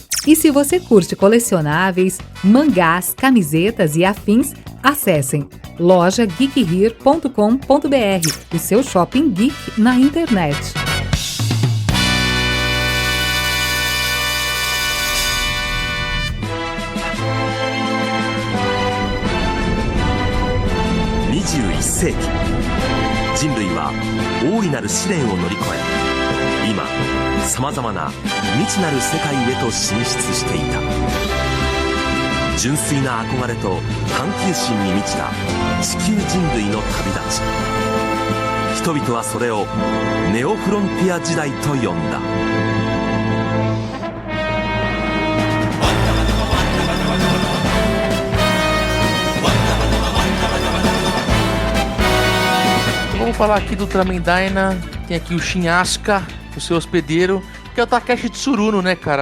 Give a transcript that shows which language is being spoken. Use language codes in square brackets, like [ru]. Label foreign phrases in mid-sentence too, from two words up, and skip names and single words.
[pt] E se você curte colecionáveis, mangás, camisetas e afins, acessem lojageekhere.com.br, o seu shopping geek na internet. [ja] XXI世紀人類は大いなる試練を乗り越え今さまざまな未知なる世界へと進出していた純粋な憧れと探求心に満ちた地球人類の旅立ち人々はそれをネオフロンティア時代と呼んだ [pt] Vamos falar aqui do Ultraman Dyna. Tem aqui o Shin Asuka, o seu hospedeiro, que é o Takeshi Tsuruno, né, cara?